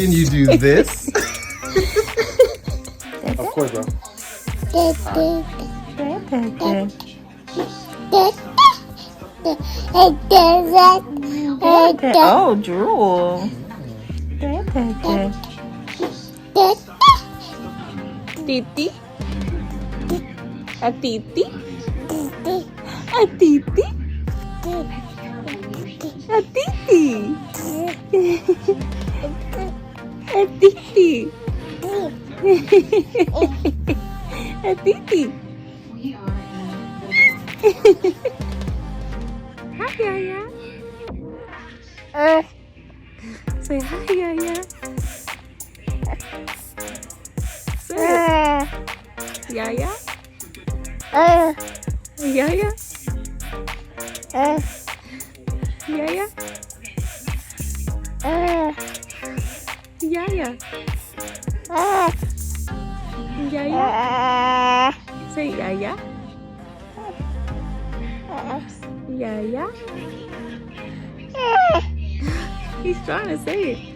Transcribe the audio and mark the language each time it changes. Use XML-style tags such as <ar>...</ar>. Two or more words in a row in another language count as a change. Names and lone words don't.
<en>Can you do this? Of course, bro. Oh, drool. Titi. A titi. A titi. A titi. A titi. A titi. We are in Hi, Yaya. Say hi, Yaya. Say it. Yaya. Yaya. Yaya. Yaya. Yaya. Say Yaya. Yaya. He's trying to say it.</en>